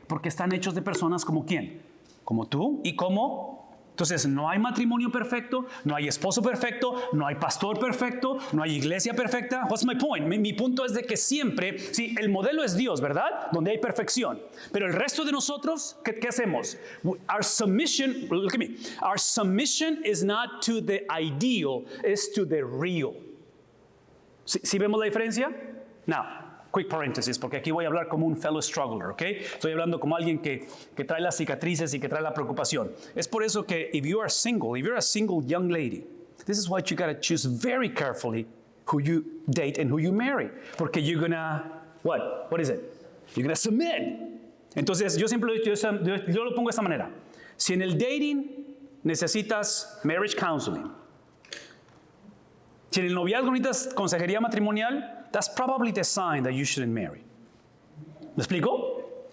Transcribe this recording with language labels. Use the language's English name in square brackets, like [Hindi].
[Spanish] Porque están hechos de personas como ¿quién? Como tú y como... Entonces, no hay matrimonio perfecto, no hay esposo perfecto, no hay pastor perfecto, no hay iglesia perfecta. [English] What's my point? [Spanish] Mi punto es de que siempre, sí, el modelo es Dios, ¿verdad? Donde hay perfección. Pero el resto de nosotros, ¿qué hacemos? [English] Our submission, look at me, our submission is not to the ideal, it's to the real. [Spanish] ¿Sí vemos la diferencia? [English] Now, quick parenthesis, [Spanish] porque aquí voy a hablar como un [English] fellow struggler, [Spanish] ¿ok? Estoy hablando como alguien que trae las cicatrices y que trae la preocupación. Es por eso que [English] if you're a single young lady, this is what you got to choose very carefully who you date and who you marry. Porque you're gonna, what is it? You're gonna submit. [Spanish] Entonces, yo lo pongo de esta manera. Si en el dating necesitas [English] marriage counseling, [Spanish] si en el noviazgo necesitas consejería matrimonial, [English] that's probably the sign that you shouldn't marry. [Spanish] ¿Me explico?